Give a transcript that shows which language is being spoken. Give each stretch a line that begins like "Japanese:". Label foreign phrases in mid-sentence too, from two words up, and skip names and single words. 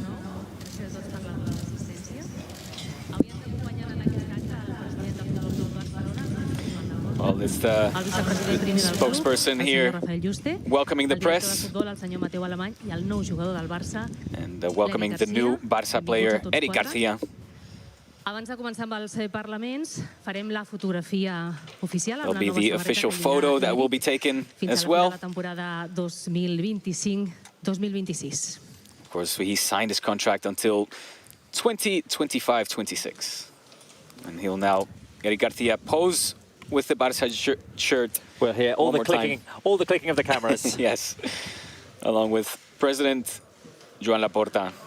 English: Well, it's the spokesperson here welcoming the press and welcoming the new Barça player, Eric Garcia.
Catalan: Abans de començar amb els parlaments, farem la fotografia oficial.
English: There'll be the official photo that will be taken as well.
Catalan: Fins a la temporada 2025-2026.
English: Of course, he signed his contract until 2025-26. And he'll now, Eric Garcia, pose with the Barça shirt. We'll hear all the clicking of the cameras. Yes, along with President Joan Laporta.